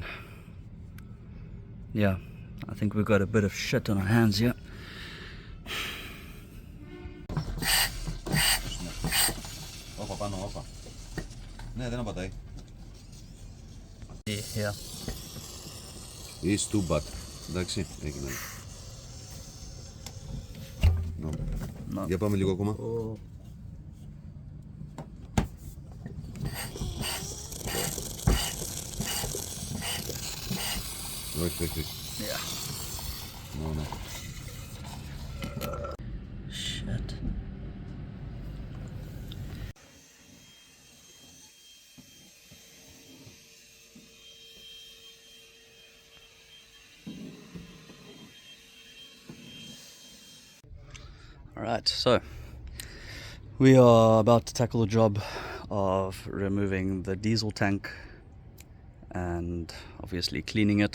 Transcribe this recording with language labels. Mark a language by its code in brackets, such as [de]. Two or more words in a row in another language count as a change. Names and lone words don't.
[en] Yeah, I think we've got a bit of shit on our hands here. Yeah. It's too bad. [el] Εντάξει, έγινε. [en] No. [el] Για πάμε λίγο ακόμα. Όχι, όχι. [en] Yeah. No, no. Shit. Alright, so we are about to tackle the job of removing the diesel tank and obviously cleaning it.